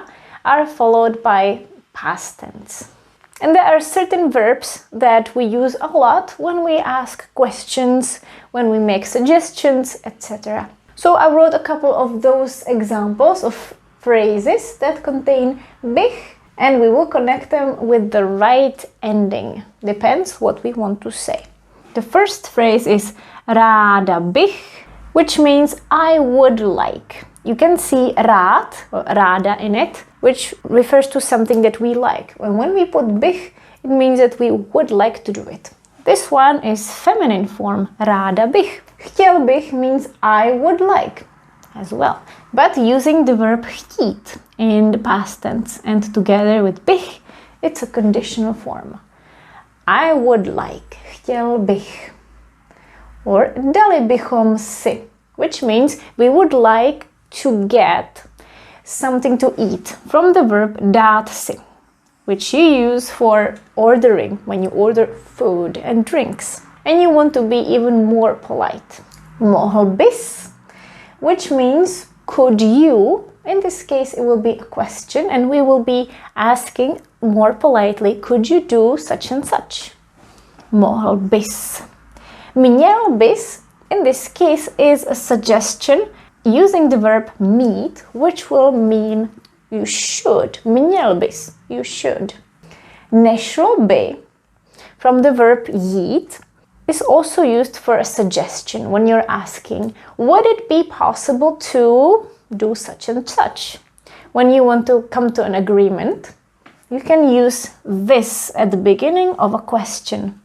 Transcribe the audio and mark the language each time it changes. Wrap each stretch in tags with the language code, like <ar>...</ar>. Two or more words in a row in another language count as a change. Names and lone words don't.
<en>are followed by past tense. And there are certain verbs that we use a lot when we ask questions, when we make suggestions, etc. So I wrote a couple of those examples of phrases that contain bych, and we will connect them with the right ending. Depends what we want to say. The first phrase is</en> <cs>ráda bych,</cs> <en>which means I would like. You can see rád or ráda in it, which refers to something that we like. And when we put bych, it means that we would like to do it. This one is feminine form,</en> <cs>ráda bych. Chtěl bych</cs> <en>means I would like as well, but using the verb chtít in the past tense and together with bych, it's a conditional form. I would like,</en> <cs>chtěl bych. Or dali bychom si,</cs> <en>which means we would like to get something to eat from the verb</en> <cs>dát si,</cs> <en>which you use for ordering when you order food and drinks. And you want to be even more polite.</en> <cs>Mohl bys,</cs> <en>which means could you. In this case, it will be a question and we will be asking more politely, could you do such and such?</en> <cs>Mohl bys. Měl bys,</cs> <en>in this case, is a suggestion using the verb mít, which will mean you should.</en> <cs>Měl bys,</cs> <en>you should.</en> <cs>Nešlo by,</cs> <en>from the verb jít, is also used for a suggestion when you're asking, would it be possible to do such and such? When you want to come to an agreement, you can use this at the beginning of a question.</en>